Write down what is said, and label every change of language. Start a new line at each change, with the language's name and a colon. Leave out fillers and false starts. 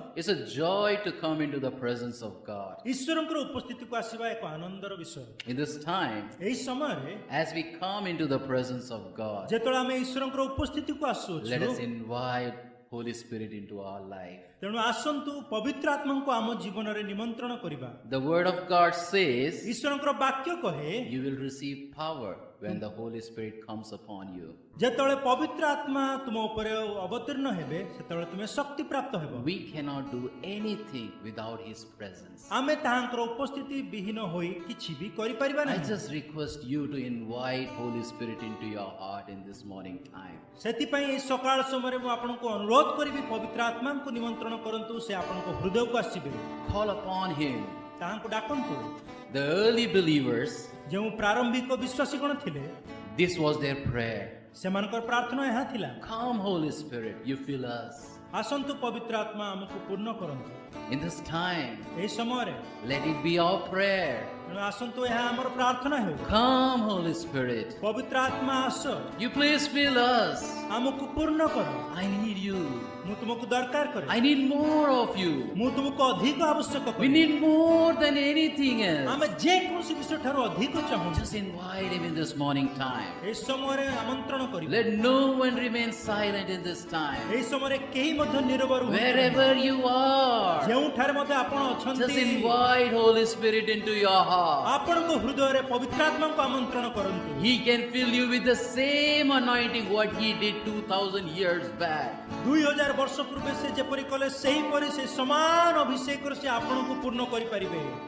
English: It's a joy to come into the presence of God.
Odia: ईश्वरଙ୍କର ଉପସ୍ଥିତିକୁ ଆସିବା ଏକ ଆନନ୍ଦର ବିଷୟ.
English: In this time,
Odia: ଏହି ସମୟରେ
English: as we come into the presence of God,
Odia: ଯେତେବେଳେ ଆମେ ଈଶ୍ୱରଙ୍କର ଉପସ୍ଥିତିକୁ
English: let us
Odia: ଆସୁଅଛୁ,
English: invite Holy Spirit into our life.
Odia: ତେଣୁ ଆସନ୍ତୁ ପବିତ୍ର ଆତ୍ମାଙ୍କୁ ଆମ ଜୀବନରେ ନିମନ୍ତ୍ରଣ କରିବା.
English: The Word of God says,
Odia: ଈଶ୍ୱରଙ୍କର ବାକ୍ୟ କହେ,
English: you will receive power when the Holy Spirit comes upon you.
Odia: ଯେତେବେଳେ ପବିତ୍ର ଆତ୍ମା ତୁମ ଉପରେ ଅବତୀର୍ଣ୍ଣ ହେବେ, ସେତେବେଳେ ତୁମେ ଶକ୍ତି ପ୍ରାପ୍ତ ହେବ.
English: We cannot do anything without His presence.
Odia: ଆମେ ତାହାଙ୍କର ଉପସ୍ଥିତି ବିହୀନ ହୋଇ କିଛି ବି କରିପାରିବା
English: I
Odia: ନାହିଁ.
English: just request you to invite Holy Spirit into your heart in this morning time.
Odia: ସେଥିପାଇଁ ଏହି ସକାଳ ସମୟରେ ମୁଁ ଆପଣଙ୍କୁ ଅନୁରୋଧ କରିବି, ପବିତ୍ର ଆତ୍ମାଙ୍କୁ ନିମନ୍ତ୍ରଣ କରନ୍ତୁ, ସେ ଆପଣଙ୍କ ହୃଦୟକୁ ଆସିବେ.
English: Call upon Him.
Odia: ତାହାଙ୍କୁ ଡାକନ୍ତୁ.
English: The early believers,
Odia: ଯେଉଁ ପ୍ରାରମ୍ଭିକ ବିଶ୍ୱାସୀଗଣ ଥିଲେ,
English: this was their prayer.
Odia: ସେମାନଙ୍କର ପ୍ରାର୍ଥନା ଏହା ଥିଲା,
English: Come, Holy Spirit, you fill us.
Odia: ଆସନ୍ତୁ ପବିତ୍ର ଆତ୍ମା ଆମକୁ ପୂର୍ଣ୍ଣ କରନ୍ତୁ.
English: In this time,
Odia: ଏହି ସମୟରେ
English: let it be our prayer.
Odia: ତେଣୁ ଆସନ୍ତୁ ଏହା ଆମର ପ୍ରାର୍ଥନା ହେଉ.
English: Come, Holy Spirit,
Odia: ପବିତ୍ର ଆତ୍ମା ଆସ,
English: you please fill us.
Odia: ଆମକୁ ପୂର୍ଣ୍ଣ କର.
English: I need you.
Odia: ମୁଁ ତୁମକୁ ଦରକାର କରେ.
English: I need more of you.
Odia: ମୁଁ ତୁମକୁ ଅଧିକ ଆବଶ୍ୟକ
English: We
Odia: କରେ.
English: need more than anything else.
Odia: ଆମେ ଯେକୌଣସି ବିଷୟ ଠାରୁ ଅଧିକ ଚାହୁଁ.
English: Just invite Him in this morning time.
Odia: ଏହି ସମୟରେ ଆମନ୍ତ୍ରଣ କରିବା.
English: Let no one remain silent in this time.
Odia: ଏହି ସମୟରେ କେହି ମଧ୍ୟ ନୀରବ ରୁହନ୍ତୁ ନାହିଁ.
English: Wherever you are,
Odia: ଯେଉଁଠାରେ ମଧ୍ୟ ଆପଣ
English: just
Odia: ଅଛନ୍ତି,
English: invite Holy Spirit into your heart.
Odia: ଆପଣଙ୍କ ହୃଦୟରେ ପବିତ୍ର ଆତ୍ମାଙ୍କୁ ଆମନ୍ତ୍ରଣ କରନ୍ତୁ.
English: He can fill you with the same anointing what He did 2000 years back.
Odia: 2000 ବର୍ଷ ପୂର୍ବେ ସେ ଯେପରି କଲେ, ସେହିପରି ସେ ସମାନ ଅଭିଷେକରେ ସେ ଆପଣଙ୍କୁ ପୂର୍ଣ୍ଣ କରିପାରିବେ.